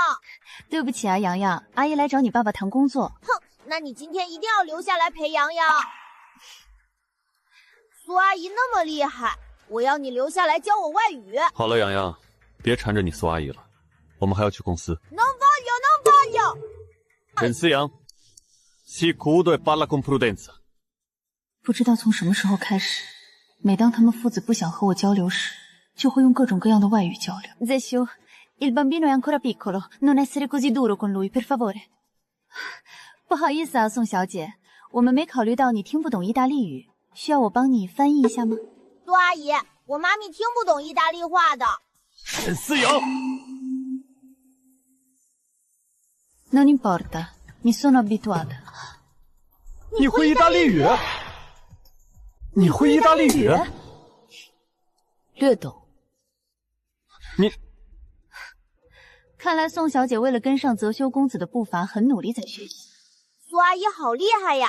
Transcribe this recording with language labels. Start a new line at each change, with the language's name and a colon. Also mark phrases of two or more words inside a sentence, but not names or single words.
Chinese: 对不起啊，洋洋，阿姨来找你爸爸谈工作。哼，那你今天一定要留下来陪洋洋。苏阿姨那么厉害，我要你留下来教我外语。好了，洋洋，别缠着你苏阿姨了，我们还要去公司。能发有。
Italian: 沈思阳 si cudo e parla con prudenza。
Chinese: 不知道从什么时候开始，每当他们父子不想和我交流时，就会用各种各样的外语交流。
Italian: Zeshu, il bambino è ancora piccolo, non essere così duro con lui, per favore。
Chinese: 不好意思啊，宋小姐，我们没考虑到你听不懂意大利语，需要我帮你翻译一下吗？苏阿姨，我妈咪听不懂意大利话的。沈思阳
Italian: Non importa, mi sono abituata。
Chinese: 你会意大利语？你会意大利语？略懂。你…… 看来宋小姐为了跟上泽修公子的步伐，很努力在学习。苏阿姨好厉害呀！